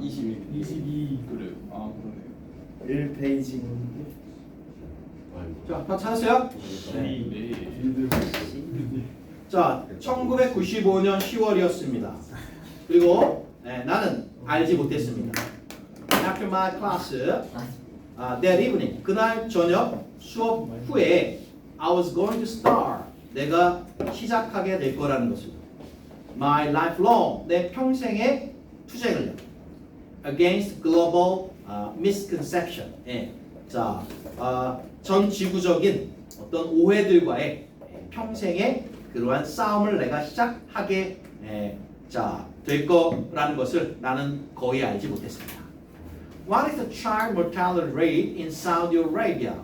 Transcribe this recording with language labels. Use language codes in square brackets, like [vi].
[ko] 22 그래. 아 그러네요. 1페이지 자, 다 찾았어요? 네. 자, 1995년 10월이었습니다. 그리고 나는 알지 못했습니다. [en] After my class, that evening, [ko] 그날 저녁 수업 후에 [en] I was going to start, [ko] 내가 시작하게 될 거라는 것을 [en] My lifelong, [ko] 내 평생의 투쟁을요 [en] Against global misconception. [ko] 자, 전 지구적인 어떤 오해들과의 평생의 그러한 싸움을 내가 시작하게 될 거라는 것을 나는 거의 알지 못했습니다. [en] What is the child mortality rate in Saudi Arabia?